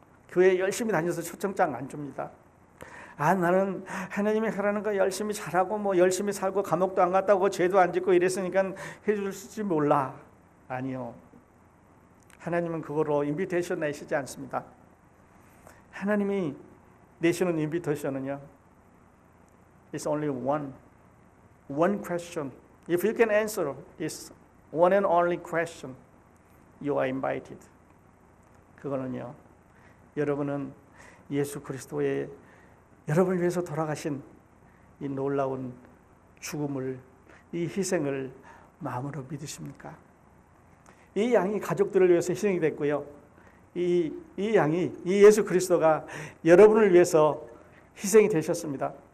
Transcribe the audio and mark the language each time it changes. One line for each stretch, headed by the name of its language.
Korean: 교회 열심히 다녀서 초청장 안 줍니다. 나는 하나님이 하라는 거 열심히 잘하고 열심히 살고 감옥도 안 갔다 오고 죄도 안 짓고 이랬으니까 해줄지 몰라. 아니요. 하나님은 그거로 인비테이션 내시지 않습니다. 하나님이 내시는 인비테이션은요,
English: It's only one question. If you can answer this one and only question, you are invited.
Korean: 그거는요, 여러분은 예수 그리스도의 여러분을 위해서 돌아가신 이 놀라운 죽음을, 이 희생을 마음으로 믿으십니까? 이 양이 가족들을 위해서 희생이 됐고요, 이 예수 그리스도가 여러분을 위해서 희생이 되셨습니다.